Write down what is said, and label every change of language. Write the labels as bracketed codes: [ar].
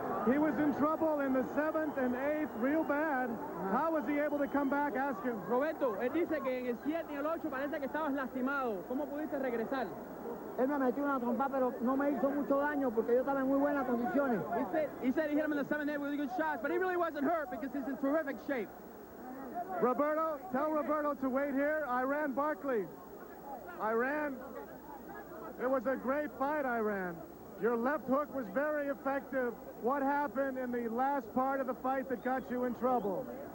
[en] He was in trouble in the 7th and 8th real bad. How was he able to come back? Ask him. [es] Roberto, él dice que en el 7 y el 8 parece que estabas lastimado. ¿Cómo pudiste regresar? Él me metió una trompa, pero no me hizo mucho daño porque yo estaba en muy buenas condiciones. [en] He said he hit him in the 7th and 8th with really good shots, but he really wasn't hurt because he's in terrific shape. Roberto, tell Roberto to wait here. Iran Barkley. Iran, it was a great fight, Iran. Your left hook was very effective. What happened in the last part of the fight that got you in trouble?